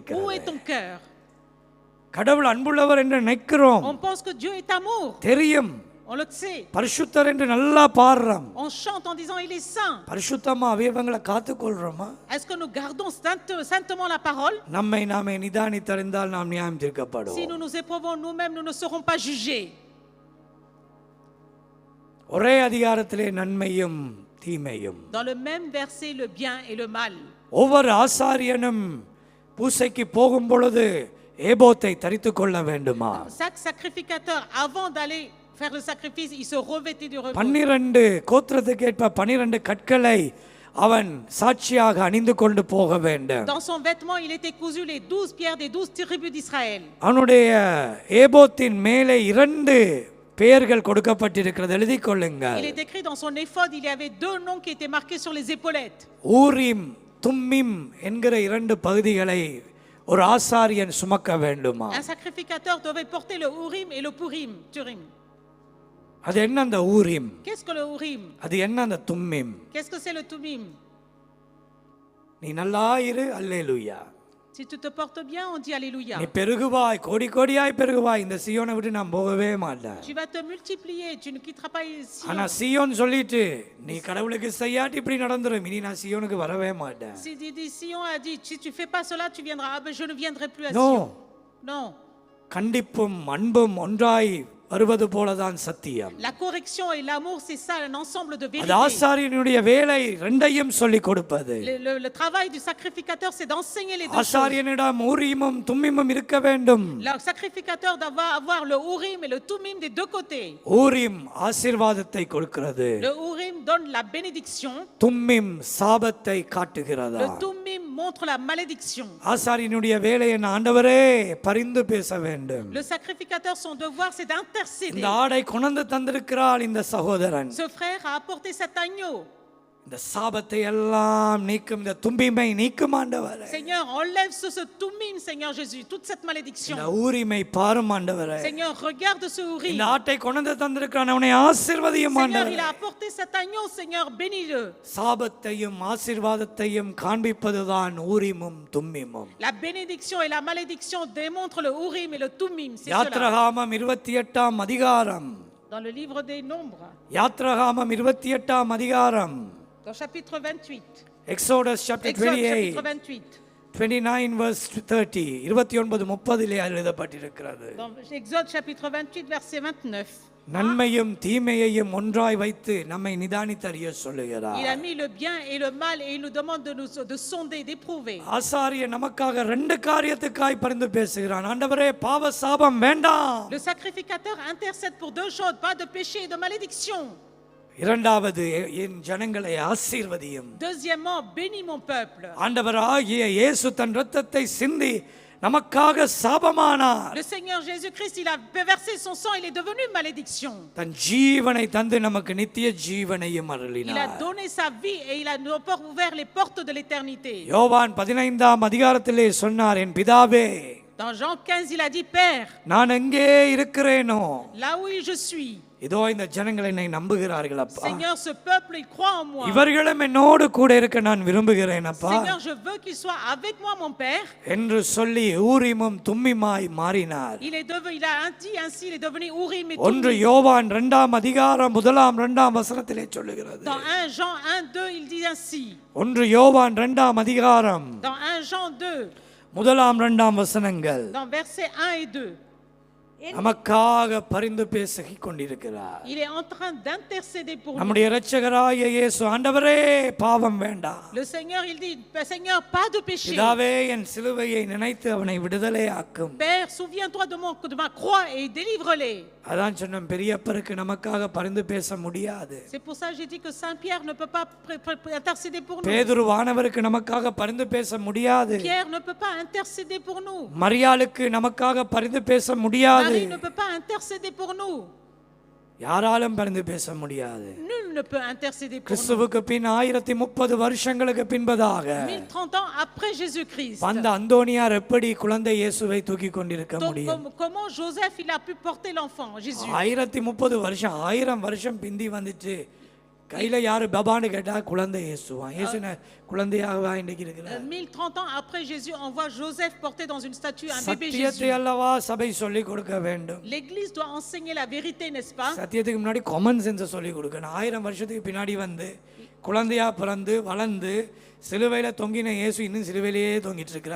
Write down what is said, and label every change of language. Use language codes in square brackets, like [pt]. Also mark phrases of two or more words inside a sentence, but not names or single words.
[ta] இருக்கிறது? [fr] ton cœur? [ta] கடவுள் அன்புள்ளவர் என்று நினைக்கிறோம், [fr] On pense que Dieu est amour. [ta] தெரியும். [fr] On le sait. [ta] பரிசுத்தர் என்று நல்லா பாடுறோம். [fr] On chante en disant, il est saint. [ta] பரிசுத்தமா அவயவங்களை காத்துக்கொள்றோமா? [fr] Est-ce que nous gardons saintement la parole? [ta] நம்மை நாமே நிதானித்தறிந்தால் நாம் நியாயம் [fr] Si [ta] தீர்க்கப்படுவோம். [fr] nous nous éprouvons nous-mêmes, nous ne serons pas jugés. [ta] ஒரே அதிகாரத்திலே நன்மையும் தீமையும். [fr] Dans le même verset, le bien et le mal. [ta] ஒவ்வொரு ஆசாரியனும் பூசைக்கு போகும் பொழுது ஏபோத்தை தரித்துக் கொள்ள வேண்டுமா? [fr] Chaque sacrificateur, avant d'aller faire le sacrifice, il se revêtait du repos. [ta] 12 கோத்திரத்துக்கேற்ப 12 கற்களை அவன் சாட்சியாக அணிந்து கொண்டு போக வேண்டும். [fr] Dans son vêtement, il était cousu les 12 pierres des 12 tribus d'Israël. [ta] அவனுடைய ஏபோத்தின் மேலே 2 பெயர்கள் கொடுக்கப்பட்டிருக்கிறது, எழுதிக் கொள்ளுங்கள். [fr] Il est écrit dans son éphod, il y avait 2 noms qui étaient marqués sur les épaulettes. [ta] ஊரிம் தும்மிம் என்கிற 2 பகுதிகளை ஒரு ஆசாரியன் சுமக்க வேண்டுமா? [fr] Un sacrificateur devait porter le Urim et le Turim. [ta] அது என்ன அந்த ஊரிம்? [fr] Qu'est-ce que le Urim? [ta] அது என்ன அந்த தும்மிம்? [fr] Qu'est-ce que c'est le Tumim? [ta] நீ நல்லா இரு, அல்லேலூயா. [fr] Si tu te portes bien, on dit Alléluia. [ta] நீ பெருகுவாய், கோடி கோடியாய் பெருகுவாய், இந்த சீயோனை விட்டு நான் போகவே மாட்டேன். [fr] Tu vas te multiplier, tu ne quitteras pas ici. [ta] ஆனா சீயோன் சொல்லிட்டு நீ கடவுளுக்கு செய்யாட்டி இப்படி நடந்துரும், இனி நான் சீயோனுக்கு வரவே மாட்டேன். [fr] Si Sion a dit, si tu fais pas cela, tu viendras. Ah ben je ne viendrai plus à No. Sion. Non. [ta] கண்டிப்பும் அன்பும் ஒன்றாய் வருவது போலதான் சத்தியம். [fr] La correction et l'amour, c'est ça, un ensemble de [ta] அது [fr] vérités. [ta] ஆசாரியனுடைய வேலை, ரெண்டையும் சொல்லிக் கொடுப்பது. [fr] Le travail du sacrificateur, c'est d'enseigner les deux choses. [ta] ஆசாரியனிடம் ஊரீமும் தும்மிமும் இருக்க வேண்டும். [fr] Le sacrificateur doit avoir le Urim et le Tumim des deux côtés. [ta] ஊரீம் ஆசீர்வாதத்தை கொடுக்கிறது, [fr] Le Urim donne la bénédiction, [ta] தும்மிம் சாபத்தை காட்டுகிறதா. [fr] le Tumim montre la malédiction. [ta] ஆசாரியனுடைய வேலை என்ன? ஆண்டவரே பரிந்து பேச வேண்டும். [fr] Le sacrificateur, son devoir, c'est d'intercéder. [ta] இந்த ஆடை கொண்டு தந்திருக்கிறாள் இந்த சகோதரன். [fr] Ce frère a apporté cet agneau. [ta] இந்த சாபத்தை எல்லாம் நீக்கும், இந்த தும்பிமை நீக்கும் ஆண்டவரே. [fr] Seigneur, enlève ce Tumim, Seigneur Jésus, toute cette malédiction. [ta] இந்த ஊரிமை பாரும் ஆண்டவரே. [fr] Seigneur, regarde ce Urim. [ta] இந்த ஆட்டை கொண்டு தந்திருக்கிறான், அவனை ஆசீர்வதியும் [fr] Seigneur, [ta] ஆண்டவரே. [fr] il a apporté cet agneau, Seigneur, bénis-le. [ta] சாபத்தையும் ஆசீர்வாதத்தையும் காண்பிப்பதுதான் ஊரிமும் தும்மிமும். [fr] La bénédiction et la malédiction démontrent le Urim et le Tumim, c'est cela. [ta] யாத்ராகமம் 28ஆம் அதிகாரம். [fr] Dans le livre des Nombres, [ta] யாத்ராகமம் 28ஆம் அதிகாரம். [fr] dans chapitre 28. [en] Exodus chapter [fr] Exode 28. chapitre 28. [ta] 29 verse 30. 29:30 எழுதப்பட்டிருக்கிறது. [fr] Dans Exode chapitre 28 verset 29. [ta] நன்மையும் தீமையையும் ஒன்றாய் வைத்து நம்மை நிதானித்தறிய சொல்லுகிறார். [fr] Il a mis le bien et le mal et il nous demande de sonder, d'éprouver. [ta] ஆசாரிய நமக்காக ரெண்டு காரியத்துக்காய் பரிந்து பேசுகிறான். ஆண்டவரே பாவ சாபம் வேண்டாம். [fr] Le sacrificateur intercède pour deux choses, pas de péché et de malédiction. [ta] இரண்டாவது, என் ஜனங்களை ஆசீர்வதியும். [fr] Deuxièmement, bénis mon peuple. [ta] ஆண்டவராகிய இயேசு தன் இரத்தத்தை சிந்தி நமக்காக சாபமானார். [fr] Le Seigneur Jésus-Christ, il a versé son sang, il est devenu malédiction. [ta] தன் ஜீவனை தந்து நமக்கு நித்திய ஜீவனையும் [fr] Il a [ta] அருளினார். [fr] donné sa vie et il a ouvert les portes de l'éternité. [ta] யோவான் 15ஆம் அதிகாரத்திலே சொன்னார், என் பிதாவே, [fr] Dans Jean 15, il a dit, Père, [ta] நான் எங்கே இருக்கிறேனோ [fr] là où je suis, [ta] இதோ இந்த ஜனங்கள் என்னை நம்புகிறார்கள் அப்பா. [fr] Seigneur, ce peuple, il croit en moi. [ta] இவர்களும் என்னோடு கூட இருக்க நான் விரும்புகிறேன் அப்பா [fr] Seigneur, je veux qu'il soit avec moi, mon Père. [ta] என்று சொல்லி ஊரிமும் தும்மிமாய் மாறினார். [fr] Il a dit ainsi, il est devenu Urim et [ta] ஒன்று [fr] Tumim. [ta] யோவான் 2ஆம் அதிகாரம் 1-2 வசனத்திலே சொல்லுகிறது. [fr] Dans 1 Jean 1, 2, il dit ainsi. [ta] ஒன்று யோவான் 2ஆம் அதிகாரம் [fr] Dans 1 Jean 2, [ta] 1-2 வசனங்கள். [fr] dans versets 1 et 2, [ta] நமக்காக பரிந்து பேசிக் கொண்டிருக்கிறார். [fr] il est en train d'intercéder pour nous. [ta] நம்முடைய இரட்சகராகிய இயேசு, ஆண்டவரே பாவம் வேண்டாம். [fr] Le Seigneur, il dit, Seigneur, pas de péché. [ta] பிதாவே என் சிலுவையை நினைத்து அவனை விடுதலை ஆக்கும். [fr] Père, souviens-toi de ma croix et délivre-les. [ta] அதான் சொன்ன, பெரியப்பருக்கு நமக்காக பரிந்து பேச முடியாது. [fr] C'est pour ça que j'ai dit que Saint Pierre ne peut pas intercéder pour nous. [ta] பேதுரு வானவருக்கு நமக்காக பரிந்து பேச முடியாது. [fr] Pierre ne peut pas intercéder pour nous. [ta] மரியாளுக்கு நமக்காக பரிந்து பேச முடியாது. [fr] Marie ne peut pas intercéder pour nous. [ta] யாராலும் பரிந்து பேச முடியாது. [fr] Nul ne peut intercéder pour nous. [ta] கிறிஸ்துவுக்கு பின் 1030 வருஷங்களுக்கு பின்பதாக [fr] 1030 ans après Jésus-Christ. [ta] வந்த அந்தோனியார் எப்படி குழந்தை இயேசுவை தூக்கி கொண்டிருக்க முடியும்? [fr] Comment Joseph il a pu porter l'enfant Jésus? [ta] 1030 வருஷம், 1000 வருஷம் பிந்தி வந்துச்சு. கையில யாரு பபான்னு கேட்டா குழந்தை இயேசுவான். இயேசுன குழந்தையாகவா இன்னைக்கு இருக்கிறார்? [fr] 1030 ans après Jésus, on voit Joseph porter dans une statue un bébé [ta] சத்தியத்தை [fr] Jésus. [ta] அல்லவா சபை சொல்லி கொடுக்க வேண்டும். [fr] L'église doit enseigner la vérité, n'est-ce pas? [ta] சத்தியத்துக்கு முன்னாடி [en] common sense [ta] சொல்லி கொடுக்கணும். 1000 வருஷத்துக்கு பின்னாடி வந்து குழந்தையா பிறந்து வளர்ந்து சிலுவையில தொங்கின இயேசு இன்னும் சிலுவையிலேயே தொங்கிட்டு இருக்கிறார்.